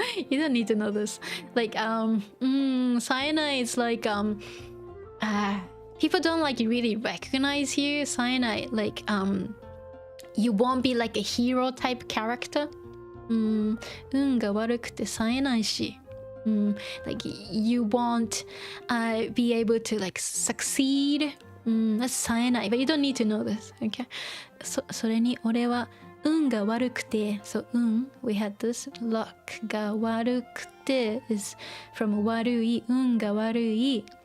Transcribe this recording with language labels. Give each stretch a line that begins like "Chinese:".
English: You don't need to know this. Like, cyanide is like, people don't like really recognize you. Cyanide, like, you won't be like a hero type character.
Japanese: 運が悪くて冴えないし。
English: Like, you won't be able to like succeed. That's cyanide, but you don't need to know this. Okay?
Japanese: それに俺は運が悪くて、
English: we had this luck
Japanese: が悪くて
English: is from
Japanese: 悪い、運が悪い。